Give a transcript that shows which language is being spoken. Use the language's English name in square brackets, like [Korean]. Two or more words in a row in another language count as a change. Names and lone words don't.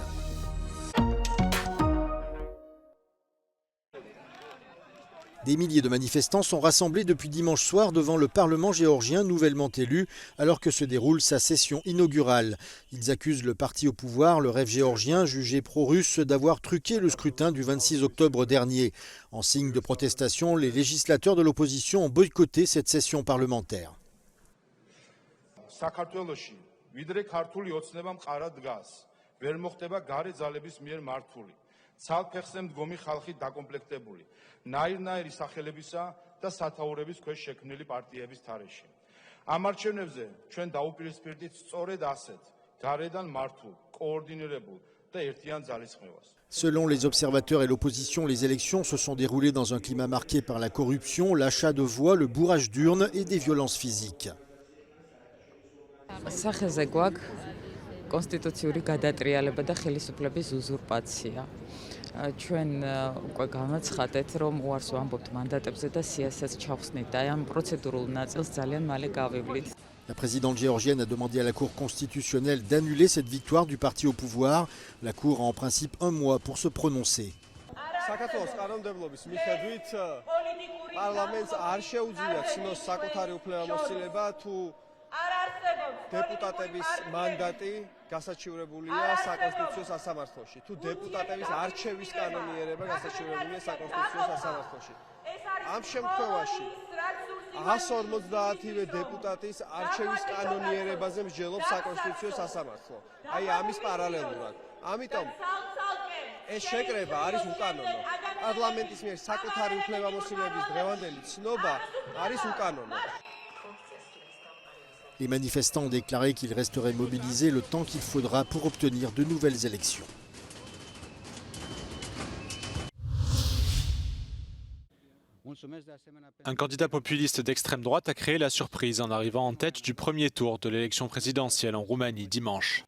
[French] Des milliers de manifestants sont rassemblés depuis dimanche soir devant le Parlement géorgien nouvellement élu, alors que se déroule sa session inaugurale. Ils accusent le parti au pouvoir, le Rêve géorgien, jugé pro-russe, d'avoir truqué le scrutin du 26 octobre dernier. En signe de protestation, les législateurs de l'opposition ont boycotté cette session parlementaire. [Georgian] ცალფეხზე მდგომი ხალხი დაკომპლექტებული ნაირ-ნაირი სახელებისა და სათაურების ქვეშ შექმნილი პარტიების თარეში. ამ არჩევნებზე ჩვენ დაუპირისპირდით სწორედ ასეთ გარედან მართულ, კოორდინირებულ და ერთიან ძალისხმევას. [French] Selon les observateurs et l'opposition, les élections se sont déroulées dans un climat marqué par la corruption, l'achat de voix, le bourrage d'urnes et des violences physiques. [Georgian] სახეზე გვაქვს კონსტიტუციური გადატრიალება და ხელისუფლების უზურპაცია. ჩვენ უკვე განაცხადეთ, რომ უარს ვამბობთ მანდატებზე და სიასაც ჩავხსნით და ამ პროცედურულ ნაწილს ძალიან მალე გავივლით. [French] La présidente géorgienne a demandé à la Cour constitutionnelle d'annuler cette victoire du parti au pouvoir. La Cour a en principe un mois pour se prononcer. [Georgian] საქართველოს კანონმდებლობის მიხედვით პარლამენტს არ შეუძლია ცნოს საკუთარი უფლებამოსილება თუ დეპუტატების მანდატი გასაჩივრებულია საკონსტიტუციო სასამართლოში. თუ დეპუტატების არჩევის კანონიერება გასაჩივრებულია საკონსტიტუციო სასამართლოში. ამ შემთხვევაში 150-ვე დეპუტატის არჩევის კანონიერებაზე მსჯელობს საკონსტიტუციო სასამართლო. აი ამის პარალელურად. ამიტომ ეს შეკრება არის უკანონო. პარლამენტის მიერ საკუთარი უფლებამოსილების დღევანდელი ცნობა არის უკანონო. [French] Les manifestants ont déclaré qu'ils resteraient mobilisés le temps qu'il faudra pour obtenir de nouvelles élections. Un candidat populiste d'extrême droite a créé la surprise en arrivant en tête du premier tour de l'élection présidentielle en Roumanie dimanche.